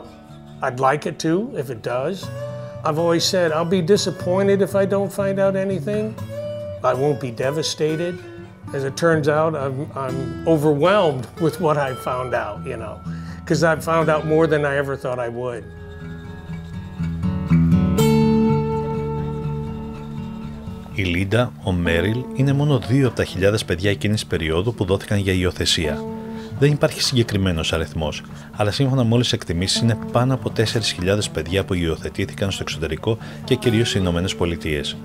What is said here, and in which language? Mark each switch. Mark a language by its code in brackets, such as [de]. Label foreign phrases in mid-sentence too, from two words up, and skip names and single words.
[en] I'd like it to, if it does. I've always said I'll be disappointed if I don't find out anything. I won't be devastated. As it turns out, I'm overwhelmed with what I found out, you know, because I've found out more than I ever thought I would. [el] Η Λίντα, ο Μέριλ, είναι μόνο 2 από τα χιλιάδες παιδιά εκείνης περίοδου που δόθηκαν για υιοθεσία. Δεν υπάρχει συγκεκριμένος αριθμός, αλλά σύμφωνα με όλες τις εκτιμήσεις είναι πάνω από 4.000 παιδιά που υιοθετήθηκαν στο εξωτερικό και κυρίως στις Ηνωμένες Πολιτείες.